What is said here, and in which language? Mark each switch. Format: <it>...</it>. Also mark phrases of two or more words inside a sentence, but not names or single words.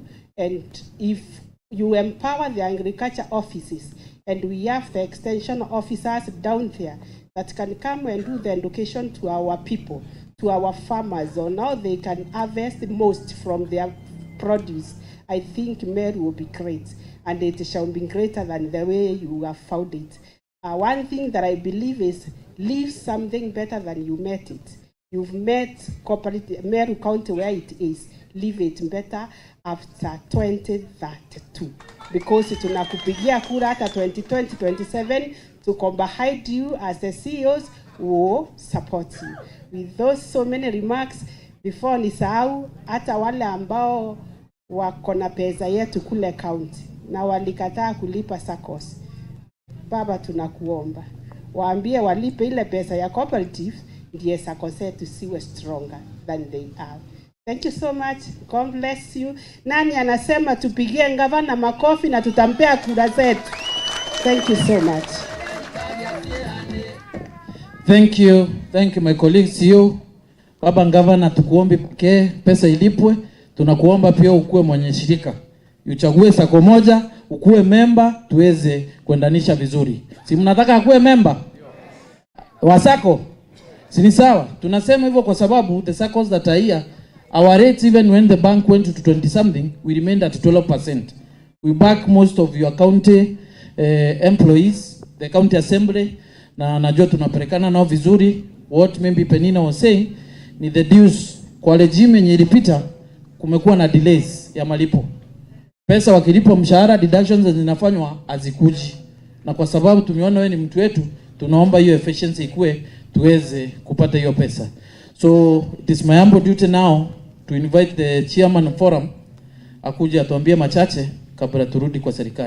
<en>And if you empower the agriculture offices, and we have the extension officers down there that can come and do the education to our people, to our farmers, on how they can harvest the most from their produce, I think Meru will be great, and it shall be greater than the way you have found it. One thing that I believe is leave something better than you met it. You've met Meru County where it is. Leave it better after 2032. Because</en> <sw>tunakupigia kura hata</sw> <en>2027 to come behind you as the CEOs who support you. With those so many remarks, before</en> <sw>nisahau, hata wale ambao wako na pesa yetu kule county na walikataa kulipa SACCOs, Baba tunakuomba waambie walipe ile pesa ya cooperative, ndiye SACCOs zetu siwe</sw> <en>stronger than they are. Thank you so much. God bless you.</en> <sw>Nani anasema tupigie gavana makofi na tutampea kura zetu?</sw> <en>Thank you so much. Thank you. Thank you my colleagues.</en> <sw>You Baba gavana, tukuombe pesa ilipwe. Tunakuomba pia ukue mwenye shirika. Uchague SACCO moja, ukue member, tuweze kuendanisha vizuri. Si mnataka akue member wa SACCO? Si ni sawa? Tunasema hivyo kwa sababu</sw> <en>the SACCOs that are here, our rates, even when the bank went to 20 something, we remained at 12%. We back most of your county employees, the county assembly,</en> <sw>na najua tunapelekana nao vizuri.</sw> <en>What maybe Penina was saying</en> <sw>ni</sw> <en>the dues</en> <sw>kwa regime yenye ilipita, kumekuwa na delays ya malipo. Pesa wakilipo mshahara, deductions zinafanywa hazikuji. Na kwa sababu tumeona wewe ni mtu wetu, tunaomba hiyo efficiency ikue tuweze kupata hiyo pesa.</sw> <en>So it is my humble duty now to invite the chairman forum</en> <sw>akuje atuambie machache kabla turudi kwa serikali.</sw>